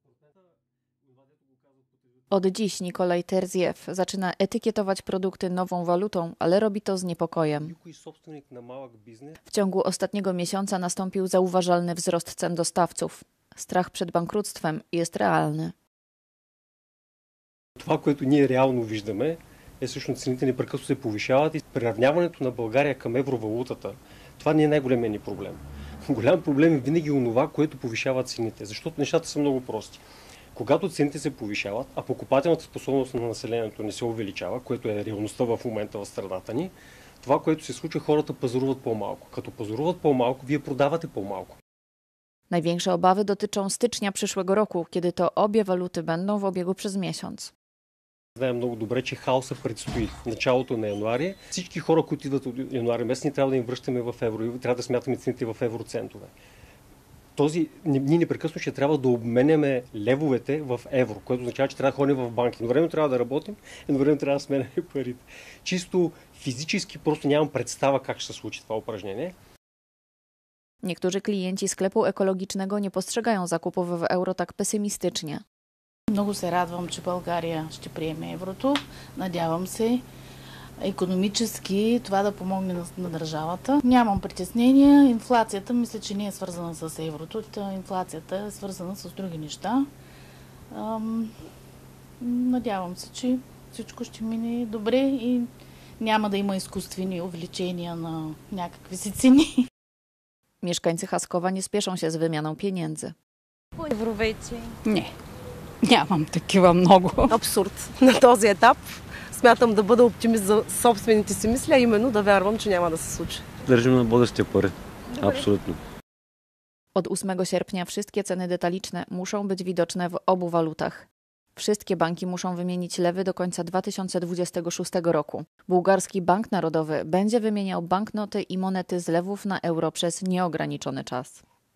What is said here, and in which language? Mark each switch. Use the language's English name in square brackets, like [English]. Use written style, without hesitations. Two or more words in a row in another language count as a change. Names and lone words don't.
[Polish] Od dziś Nikolaj Terziew zaczyna etykietować produkty nową walutą, ale robi to z niepokojem. W ciągu ostatniego miesiąca nastąpił zauważalny wzrost cen dostawców. Strach przed bankructwem jest realny. [Bulgarian] Това, което ние реално виждаме, е всъщност цените непрекъснато се повишават и приравняването на България към евровалутата. Това не е най-големият ни проблем. Голям проблем е винаги онова, което повишава цените, защото нещата са много прости. Когато цените се повишават, а покупателната способност на населението не се увеличава, което е реалността в момента в страната ни, това, което се случва, хората пазаруват по-малко. Като пазаруват по-малко, вие продавате по-малко. [Polish] Największe obawy dotyczą stycznia przyszłego roku, kiedy to obie waluty będą w obiegu przez miesiąc. [Bulgarian] Знаем много добре, че хаоса предстои началото на януари. Всички хора, които идват от януари месец, ние трябва да им връщаме в евро и трябва да смятаме цените в евроцентове. Ние непрекъснато ще трябва да обменяме левовете в евро, което означава, че трябва да ходим в банки. Едновременно трябва да работим, едновременно трябва да сменяме парите. Чисто физически просто нямам представа как ще се случи това упражнение. [Polish] Niektórzy klienci sklepu ekologicznego nie postrzegają zakupów w euro tak pesymistycznie. [Bulgarian] Много се радвам, че България ще приеме еврото. Надявам се икономически това да помогне на държавата. Нямам притеснения. Инфлацията мисля, че не е свързана с еврото. Инфлацията е свързана с други неща. Надявам се, че всичко ще мине добре и няма да има изкуствени увеличения на някакви си цени. [Polish] Mieszkańcy Chaskowa nie spieszą się z wymianą pieniędzy. [Bulgarian] Евровече. Не, нямам такива много. Абсурд на този етап. Смятам да бъда оптимист за собствените си мисли, а именно да вярвам, че няма да се случи. Държим на бъдещите пари. [Polish] Absolutnie. Od 8 sierpnia wszystkie ceny detaliczne muszą być widoczne w obu walutach. Wszystkie banki muszą wymienić lewy do końca 2026 roku. Bułgarski Bank Narodowy będzie wymieniał banknoty i monety z lewów na euro przez nieograniczony czas.